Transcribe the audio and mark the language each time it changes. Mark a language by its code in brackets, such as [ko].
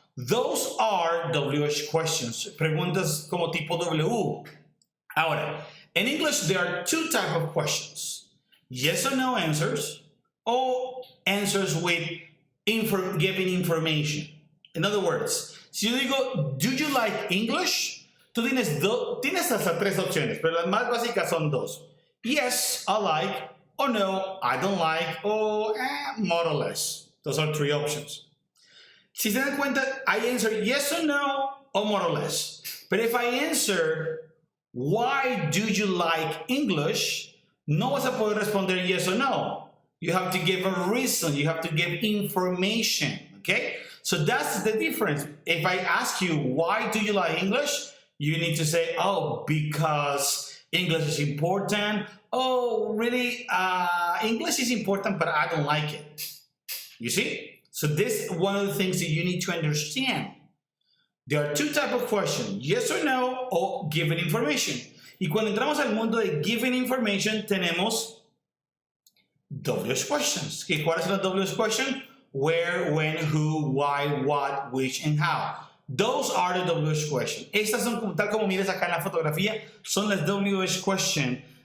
[en] Those are WH questions, [es] preguntas como tipo W. [en] Ahora, in English, there are two types of questions. Yes or no answers, or answers with giving information. In other words, [es] si yo digo, [en] do you like English? [es] Tú tienes hasta tres opciones, pero las más básicas son dos. [en] Yes, I like, or no, I don't like, or more or less. Those are three options. [es] Si se dan cuenta, [en] I answer yes or no, or more or less. But if I answer, why do you like English? [es] No vas a poder responder [en] yes or no. You have to give a reason. You have to give information. Okay? So that's the difference. If I ask you, why do you like English? You need to say, oh, because English is important. Oh, really? English is important, but I don't like it. You see? So this is one of the things that you need to understand. There are two types of questions, yes or no, o given information. [es] Y cuando entramos al mundo de given information, tenemos WH questions. ¿Cuáles son las WH questions? [en] Where, when, who, why, what, which, and how. Those are the WH questions. [es] Estas son, tal como miras acá en la fotografía, son las WH questions.